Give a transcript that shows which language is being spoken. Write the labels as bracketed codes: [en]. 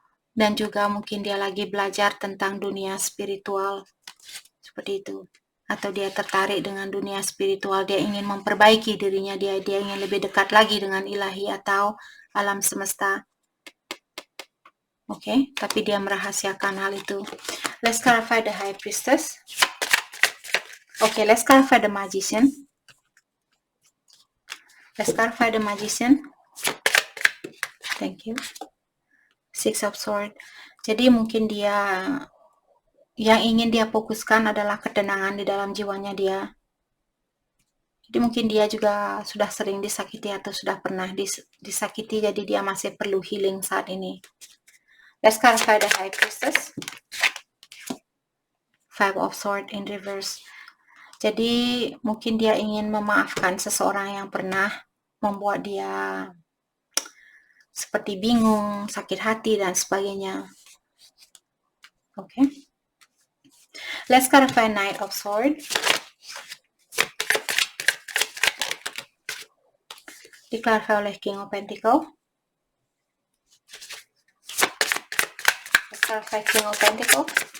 [id] Dan juga mungkin dia lagi belajar tentang dunia spiritual, seperti itu. Atau dia tertarik dengan dunia spiritual, dia ingin memperbaiki dirinya, dia ingin lebih dekat lagi dengan ilahi atau alam semesta. Oke, tapi dia merahasiakan hal itu. [en] Let's clarify the High Priestess. Okay, let's clarify the Magician. Let's clarify the Magician. Thank you. Six of Swords. [id] Jadi mungkin dia, yang ingin dia fokuskan adalah ketenangan di dalam jiwanya dia. Jadi mungkin dia juga sudah sering disakiti atau sudah pernah disakiti, jadi dia masih perlu healing saat ini. [en] Let's clarify the High Priestess. Five of Swords in reverse. [id] Jadi mungkin dia ingin memaafkan seseorang yang pernah membuat dia seperti bingung, sakit hati, dan sebagainya. Oke. [en] Let's clarify Knight of Swords. [id] Diklarify oleh King of Pentacles. [en] Let's clarify King of Pentacles.